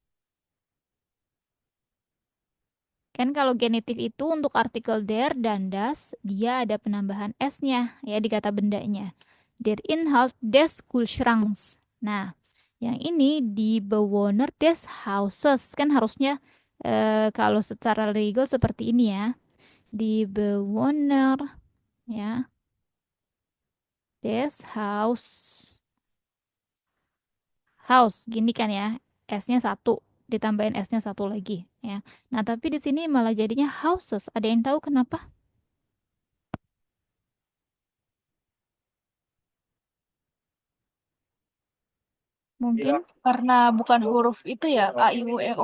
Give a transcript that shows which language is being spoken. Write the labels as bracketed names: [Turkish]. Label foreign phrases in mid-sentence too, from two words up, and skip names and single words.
[Indonesian] Kan kalau genitif itu untuk artikel der dan das, dia ada penambahan s-nya ya di kata bendanya. [German] Der Inhalt des Kühlschranks. [Indonesian] Nah, yang ini di [German] Bewohner des Hauses. [Indonesian] Kan harusnya kalau secara legal seperti ini ya. Di Bewohner ya [German] des Haus. House, [Indonesian] gini kan ya. S-nya satu, ditambahin S-nya satu lagi ya. Nah, tapi di sini malah jadinya houses. Ada yang tahu kenapa? Mungkin Karena bukan huruf itu ya, A, I, U, E, O.